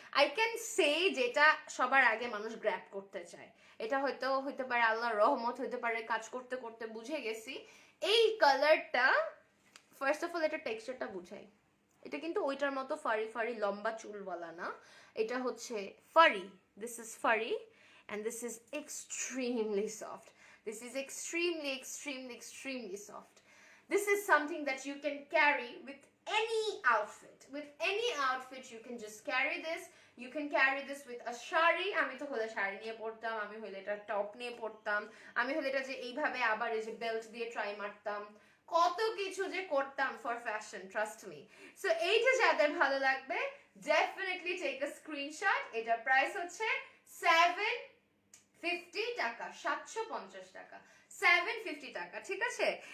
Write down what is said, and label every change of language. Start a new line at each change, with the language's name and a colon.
English: I can say
Bangla: যেটা সবার আগে মানুষ গ্র্যাব করতে চায়, এটা হয়তো হইতে পারে আল্লাহর রহমত, হইতে পারে কাজ করতে করতে বুঝে গেছি। এই কালারটা, ফার্স্ট অফ অল এটা টেক্সচারটা বুঝাই, এটা কিন্তু ওইটার মতো ফারি ফারি লম্বা চুলওয়ালা না, এটা হচ্ছে ফারি,
English: This is furry and this is extremely soft. This is extremely extremely extremely soft. This is something that you can carry with any outfit. With any outfit you can just carry this. You can carry this with a shari.
Bangla: আমি তো হলে শাড়ি নিয়ে পড়তাম, আমি হলে এটা top নিয়ে পড়তাম, আমি হলে এটা যে এইভাবে আবার এই যে বেল্ট দিয়ে ট্রাই মারতাম, কত কিছু যে করতাম
English: For fashion, trust me. So
Bangla: এইটা যাদের ভালো লাগবে
English: Definitely take a screenshot.
Bangla: এটার প্রাইস হচ্ছে 750 টাকা, 750 টাকা, 750 টাকা, ঠিক আছে?